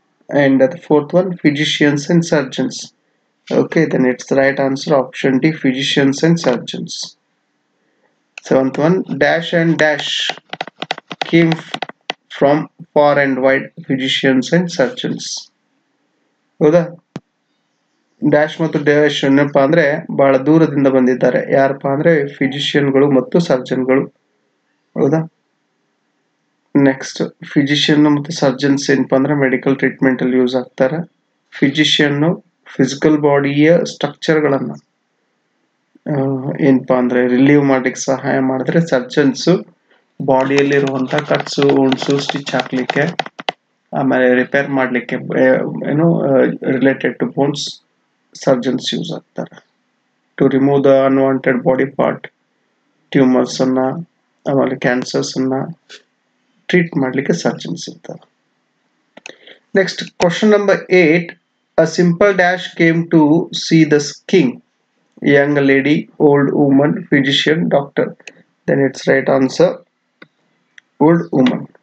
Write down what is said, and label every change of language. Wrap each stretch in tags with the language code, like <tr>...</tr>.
<en>And the fourth one, physicians and surgeons. Okay, then it's the right answer option D, physicians and surgeons. Seventh one, dash and dash came from far and wide, physicians and surgeons.</en> <kn>ಹೌದಾ? Dash ಮತ್ತು dash ಏನಪ್ಪಾ ಅಂದ್ರೆ ಬಹಳ ದೂರದಿಂದ ಬಂದಿದ್ದಾರೆ. ಯಾರಪ್ಪ ಅಂದ್ರೆ ಫಿಸಿಷಿಯನ್ಗಳು ಮತ್ತು ಸರ್ಜನ್ಗಳು. ಹೌದಾ? ನೆಕ್ಸ್ಟ್, ಫಿಸಿಷಿಯನ್ ಮತ್ತು ಸರ್ಜನ್ಸ್ ಏನಪ್ಪಾ ಅಂದ್ರೆ ಮೆಡಿಕಲ್ ಟ್ರೀಟ್ಮೆಂಟ್ ಅಲ್ಲಿ ಯೂಸ್ ಆಗ್ತಾರೆ. ಫಿಸಿಷಿಯನ್ ಫಿಸಿಕಲ್ ಬಾಡಿಯ ಸ್ಟ್ರಕ್ಚರ್ ಗಳನ್ನ ಏನಪ್ಪಾ ಅಂದ್ರೆ ರಿಲೀವ್ ಮಾಡ್ಲಿಕ್ಕೆ ಸಹಾಯ ಮಾಡಿದ್ರೆ, ಸರ್ಜನ್ಸ್ ಬಾಡಿಯಲ್ಲಿರುವಂತಹ ಕಟ್ಸು, ಉಣ್ಸು, ಸ್ಟಿಚ್ ಹಾಕ್ಲಿಕ್ಕೆ, ಆಮೇಲೆ ರಿಪೇರ್ ಮಾಡ್ಲಿಕ್ಕೆ ಏನು</kn> <en>related to bones</en> <kn>surgeons use ಆಗ್ತಾರೆ.</kn> <en>to remove the unwanted body part,</en> <kn>tumours ಅನ್ನ, ಆಮೇಲೆ ಕ್ಯಾನ್ಸರ್ಸ್ ಅನ್ನ ಟ್ರೀಟ್ ಮಾಡ್ಲಿಕ್ಕೆ ಸರ್ಜನ್ಸ್ ಇರ್ತಾರೆ.</kn> <en>Next, question number 8, a simple dash came to see the king. Young lady, old woman, physician, doctor. Then its right answer old woman.</en>